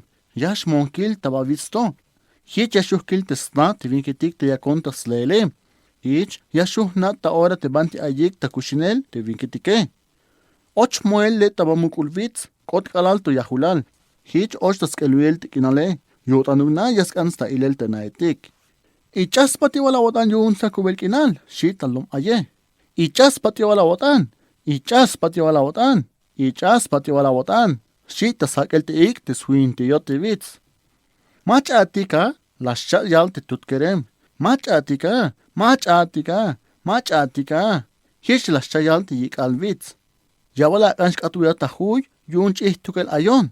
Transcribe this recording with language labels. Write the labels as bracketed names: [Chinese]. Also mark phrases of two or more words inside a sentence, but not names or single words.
[Tzeltal] Yash monkil tabavitsto. Hich yashuhkil te sna te vinketik te yakonta slele. Hich yashuh na ta ora te banti ayik ta kushinel te vinketike. Och moel le tabamukul vits kot kalal to yahulal. Hich och tas keluel te kinale. Yotanuna yaskans ta ilel te naetik. Ichas pati wala wotan yun sa kubel kinal. Shitalum aye. Ichas pati wala wotan. Ichas pati wala wotan. Ichas pati wala wotan. Shita sakel te ik te swin te yote vits. Mach atika las chat yal te tutkerem. Mach atika. Mach atika. Mach atika. Hish las chat yal te yik al vits. Yawala kansk atuya tahuy yun chih tukel ayon.